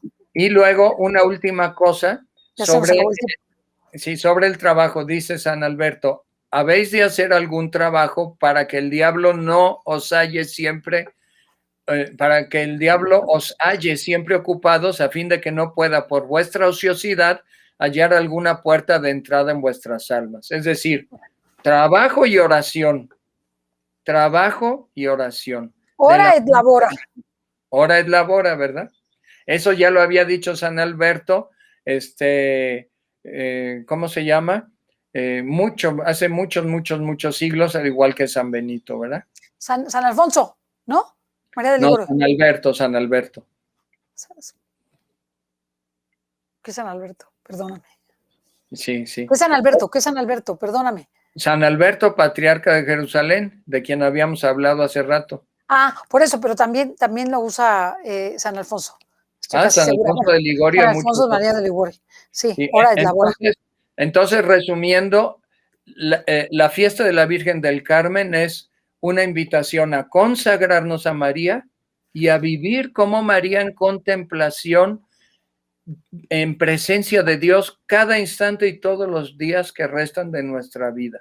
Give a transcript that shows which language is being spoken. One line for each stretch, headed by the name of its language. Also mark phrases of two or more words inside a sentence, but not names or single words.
Spanish: Y luego una última cosa sobre el trabajo, dice San Alberto, habéis de hacer algún trabajo para que el diablo no os halle siempre, ocupados, a fin de que no pueda por vuestra ociosidad hallar alguna puerta de entrada en vuestras almas. Es decir, trabajo y oración. Trabajo y oración.
Latin: Ora et labora. Ora et labora,
Spanish: ¿verdad? Eso ya lo había dicho San Alberto, ¿cómo se llama? Hace muchos siglos, al igual que San Benito, ¿verdad? San Alfonso, ¿no? María de Ligoro. No, San Alberto. ¿Qué es San Alberto? Perdóname. Sí. ¿Qué es San Alberto? ¿Qué es San Alberto? Perdóname. San Alberto, patriarca de Jerusalén, de quien habíamos hablado hace rato. Ah, por eso, pero también lo usa San Alfonso. San Alfonso de Ligorio. San Alfonso María de Ligorio. Sí,
Latin: ora et labora.
Spanish: Entonces, resumiendo, la fiesta de la Virgen del Carmen es una invitación a consagrarnos a María y a vivir como María en contemplación, en presencia de Dios cada instante y todos los días que restan de nuestra vida.